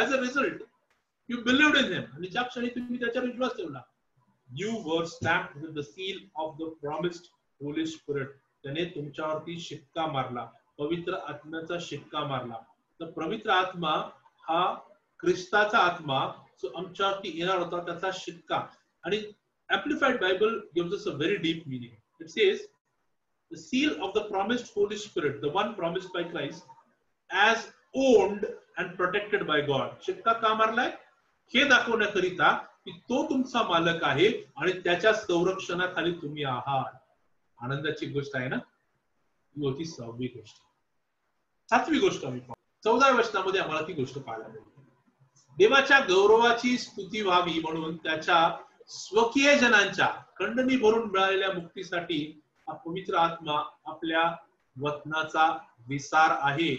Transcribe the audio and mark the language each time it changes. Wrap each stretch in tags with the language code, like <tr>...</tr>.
<en>as a result you believed in him,</en> <mr>आणि ज्या क्षणी तुम्ही त्याच्यावर विश्वास ठेवला,</mr> <en>You were stamped with the seal of the promised Holy Spirit.</en> <mr>त्याने तुमच्यावरती शिक्का मारला, पवित्र आत्म्याचा शिक्का मारला. तर पवित्र आत्मा हा ख्रिस्ताचा आत्मा जो आमच्यावरती येणार होता त्याचा शिक्का.</mr> <en>आणि Amplified Bible gives us a very deep meaning. It says, the seal of the promised Holy Spirit, the one promised by Christ, as owned and protected by God.</en> <mr>शिक्का का मारलाय? हे दाखवण्याकरिता की तो तुमचा मालक आहे आणि त्याच्या संरक्षणाखाली तुम्ही आहात. आनंदाची गोष्ट आहे ना? ही होती 6वी गोष्ट. 7वी गोष्ट आम्ही पाहू. 14व्या वचनामध्ये आम्हाला ती गोष्ट पाहायला मिळते. देवाच्या गौरवाची स्तुती व्हावी म्हणून त्याच्या स्वकीय जनांच्या खंडणी भरून मिळालेल्या मुक्तीसाठी हा पवित्र आत्मा आपल्या वचनाचा विसार आहे.</mr>